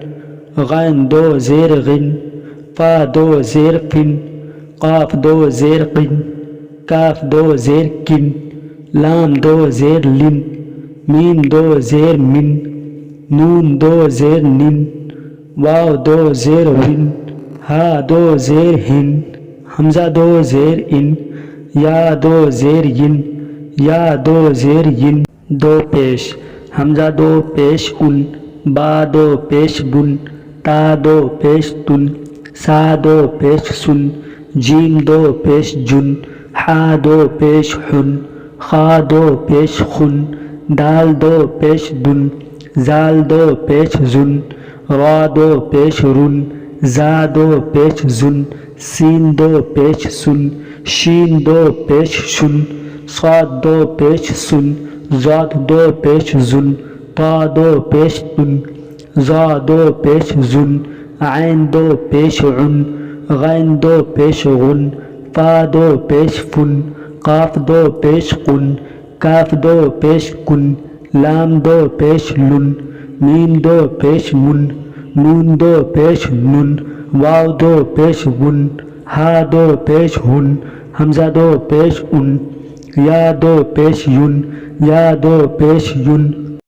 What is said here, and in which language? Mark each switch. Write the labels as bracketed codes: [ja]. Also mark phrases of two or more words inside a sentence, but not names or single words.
[ur] غین 2 زیر غن، فا 2 زیر فن، قاف 2 زیر قن، کاف 2 زیر کن، لام 2 زیر لن، میم 2 زیر من، نون 2 زیر نن، واو 2 زیر ون، ہا 2 زیر ہن، حمزہ 2 زیر ان، یا 2 زیر ین، یا 2 زیر ین۔ 2 پیش حمزہ 2 پیش ان، با 2 پیش بن، تا 2 پیش تن، سا 2 پیش سن، جیم 2 پیش جن، حا 2 پیش حن، خا 2 پیش خن، دال 2 پیش دن، زال 2 پیش زن، را 2 پیش رن، زا 2 پیش زن، سین 2 پیش سن، شین 2 پیش شن، صاد 2 پیش سن، ضاد 2 پیش زن، طا 2 پیش تن، ظا 2 پیش زن، عین 2 پیش عن، غین 2 پیش غن، فا 2 پیش فن، قاف 2 پیش قن، کاف 2 پیش کن، لام 2 پیش لن، میم 2 پیش من، نون 2 پیش نن، واو 2 پیش ون، ہا 2 پیش ہن، حمزہ 2 پیش ان، یا 2 پیش ین، یا 2 پیش ین۔